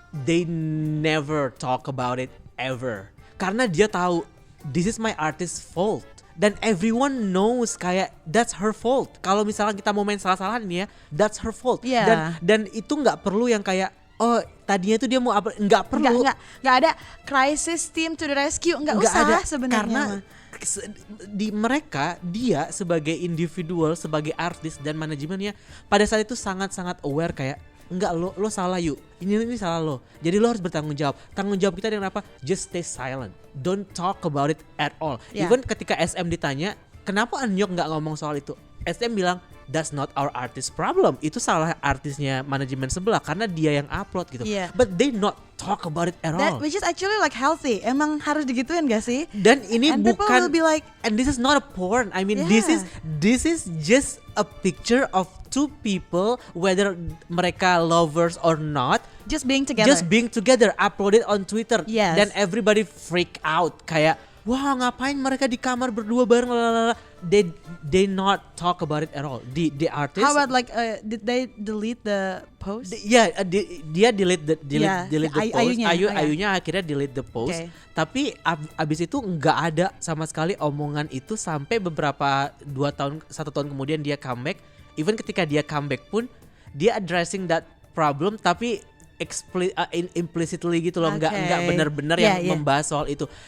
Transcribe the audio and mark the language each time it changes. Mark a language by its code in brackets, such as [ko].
[en] They never talk about it ever [id] karena dia tahu [en] this is my artist's fault dan everyone knows kayak that's her fault. [id] Kalau misalnya kita mau main salah-salahan nih ya, [en] that's her fault. [id] Dan itu nggak perlu yang kayak oh tadinya itu dia mau apa, nggak perlu. Nggak ada [en] crisis team to the rescue, [id] nggak usah sebenarnya. Karena dia sebagai individual, sebagai artis dan manajemennya pada saat itu sangat-sangat aware kayak enggak, lo salah yuk, ini salah lo, jadi lo harus bertanggung jawab. Tanggung jawab kita dengan apa? [en] Just stay silent, don't talk about it at all. [id] Even ketika SM ditanya kenapa Anyok nggak ngomong soal itu, SM bilang [en] that's not our artist problem, [id] itu salah artisnya manajemen sebelah karena dia yang upload gitu. [en] But they not talk about it at all. Which is actually like healthy. [id] Emang harus digituin gak sih? Dan ini [en] and [id] bukan [en] people will be like, and this is not a porn. I mean this is just a picture of two people, whether mereka lovers or not, just being together, uploaded on Twitter. [id] Dan [en] everybody freak out [id] kayak wah ngapain mereka di kamar berdua bareng, [en] they not talk about it at all. The artist. How about like did they delete the post? Dia delete the post. [id] Ayunya akhirnya [en] delete the post. [id] Tapi abis itu nggak ada sama sekali omongan itu sampai beberapa 1 tahun kemudian dia comeback. Even ketika dia comeback pun dia [en] addressing that problem [id] tapi implicitly gitu loh, nggak benar-benar yang membahas soal itu.